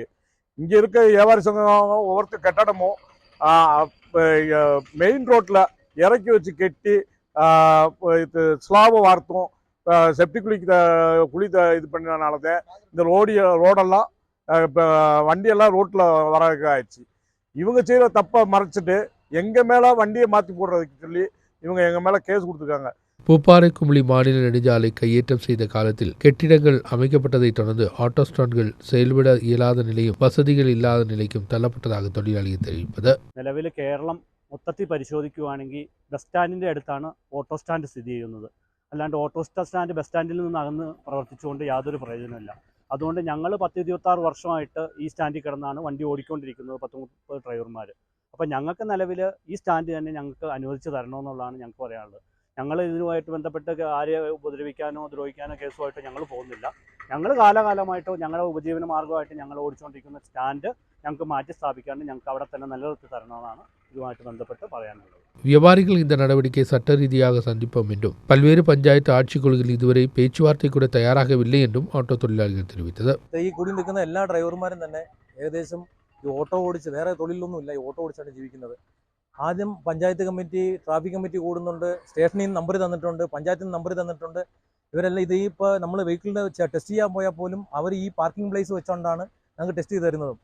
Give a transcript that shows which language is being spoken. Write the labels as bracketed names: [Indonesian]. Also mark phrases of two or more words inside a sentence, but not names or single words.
[Tamil] இங்கே இருக்க வியாபாரி சங்கம் ஒவ்வொருத்தர் கட்டடமும் மெயின் ரோட்டில் இறக்கி வச்சு கட்டி ஸ்லாபை வார்த்தோம், செப்டி குழி இது பண்ணனால தான் இந்த ரோடெல்லாம் இப்போ வண்டியெல்லாம் ரோட்டில் வர ஆயிடுச்சு. இவங்க செய்கிற தப்பை மறைச்சிட்டு எங்கள் மேலே வண்டியை மாற்றி போடுறதுக்கு சொல்லி இவங்க எங்கள் மேலே கேஸ் கொடுத்துருக்காங்க. பூப்பாறை குமிழி மாநில நெடுஞ்சாலை கையேற்றம் செய்த காலத்தில் கட்டிடங்கள் அமைக்கப்பட்டதைத் தொடர்ந்து ஆட்டோ ஸ்டாண்ட்கள் செயல்பட இயலாத நிலையும் வசதிகள் இல்லாத நிலைக்கும் தள்ளப்பட்டதாக தொழிலாளிகள் தெரிவிப்பது. [Malayalam] നിലവിൽ കേരളം മൊത്തത്തിൽ പരിശോധിക്കുകയാണെങ്കിൽ ബസ് സ്റ്റാൻഡിൻ്റെ അടുത്താണ് [English] auto stand [Malayalam] സ്ഥിതി ചെയ്യുന്നത്. അല്ലാണ്ട് [English] auto stand [Malayalam] ബസ് സ്റ്റാൻഡിൽ നിന്ന് അകന്ന് പ്രവർത്തിച്ചുകൊണ്ട് യാതൊരു പ്രയോജനമില്ല. അതുകൊണ്ട് ഞങ്ങൾ 10-26 വർഷമായിട്ട് ഈ സ്റ്റാൻഡിൽ കിടന്നാണ് വണ്ടി ഓടിക്കൊണ്ടിരിക്കുന്നത്, 10-30 ഡ്രൈവർമാർ. അപ്പോൾ ഞങ്ങൾക്ക് നിലവിൽ ഈ സ്റ്റാൻഡ് തന്നെ ഞങ്ങൾക്ക് അനുവദിച്ച് തരണമെന്നുള്ളതാണ് ഞങ്ങൾക്ക് പറയാനുള്ളത്. ഞങ്ങൾ ഇതിനുമായിട്ട് ബന്ധപ്പെട്ട് ആരെ ഉപദ്രവിക്കാനോ ദ്രോഹിക്കാനോ കേസുമായിട്ട് ഞങ്ങൾ പോകുന്നില്ല. ഞങ്ങൾ കാലകാലമായിട്ട് ഞങ്ങളുടെ ഉപജീവന മാർഗമായിട്ട് ഞങ്ങൾ ഓടിച്ചുകൊണ്ടിരിക്കുന്ന സ്റ്റാൻഡ് ഞങ്ങൾക്ക് മാറ്റി സ്ഥാപിക്കാണ്ട് ഞങ്ങൾക്ക് അവിടെ തന്നെ നിലനിർത്തി തരണമെന്നാണ് இதுமாയിട്ട് ബന്ധപ്പെട്ട് പറയാനുള്ളത്. [Tamil] வியாபாரிகள் இந்த நடவடிக்கை சட்ட ரீதியாக சந்திப்போம் என்றும் பல்வேறு பஞ்சாயத்து ஆட்சிக்குழுக்கள் இதுவரை பேச்சுவார்த்தை கூட தயாராகவில்லை என்றும் ஆட்டோ தொழிலாளிகள் தெரிவித்தது. [Malayalam] ഈ കൂടി നിൽക്കുന്ന എല്ലാ ഡ്രൈവർമാരും തന്നെ ഏകദേശം ഈ ഓട്ടോ ഓടിച്ച് വേറെ തൊഴിലൊന്നുമില്ല, ഈ ഓട്ടോ ഓടിച്ചാണ് ജീവിക്കുന്നത്. ആദ്യം പഞ്ചായത്ത് കമ്മിറ്റി [English] traffic committee [Malayalam] കൂടുന്നുണ്ട്, സ്റ്റേഷനിൽ നിന്ന് നമ്പർ തന്നിട്ടുണ്ട്, പഞ്ചായത്തിൽ നിന്ന് നമ്പർ തന്നിട്ടുണ്ട്. ഇവരെല്ലാം ഇത് ഇപ്പോൾ നമ്മൾ വെഹിക്കിളിൻ്റെ ടെസ്റ്റ് ചെയ്യാൻ പോയാൽ പോലും അവർ ഈ [English] parking place [Malayalam] വെച്ചുകൊണ്ടാണ് ഞങ്ങൾക്ക് ടെസ്റ്റ് ചെയ്ത് തരുന്നതും.